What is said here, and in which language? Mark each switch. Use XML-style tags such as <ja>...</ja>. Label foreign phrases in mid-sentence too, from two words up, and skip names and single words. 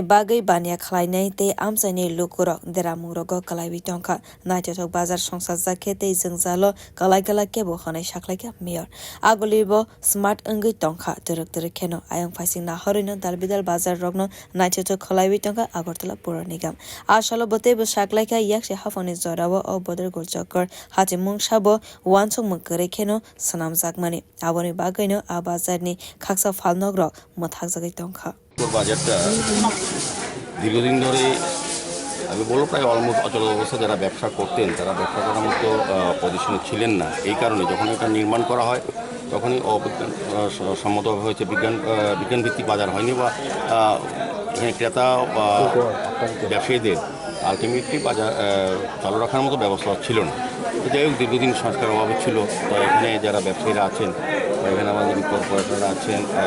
<trp>bagai bania khlainaite amsani lukurok deramungrogo kalaibi tongkha naitotok bazar songsa jakhete jalo kalai kebo khanai saklaika Mayor agolibo smart angui tongkha terek kheno ayang faising na horino dalbidal bazar rogno naitoto khalaibi tongkha Agartala Pore Nigam asalo botebo saklaika yakse hafani jorabo o Border Gold Chakkar hati mungsabo wansong mukere kheno sanam jakmani aboni bagaino a bazarni khaksa falnogrok mothak jagai tongkha</trp> <bn>বাজারটা দীর্ঘদিন ধরে আমি বলবো প্রায় অলমোস্ট অচল অবস্থা যারা ব্যবসা করতেন তারা ব্যবসা করার মতো পজিশনে ছিলেন না এই কারণে যখন এটা নির্মাণ করা হয় তখনই অবিজ্ঞান সম্মতভাবে হয়েছে বিজ্ঞানভিত্তিক বাজার হয়নি বা এখানে ক্রেতা বা ব্যবসায়ীদের আলটিমেটলি বাজার চালু রাখার মতো ব্যবস্থা ছিল না যাই হোক দীর্ঘদিন সংস্কার অভাবে ছিল তো এখানে যারা ব্যবসায়ীরা আছেন এখানে আমাদের কর্পোরেটররা আছেন</bn>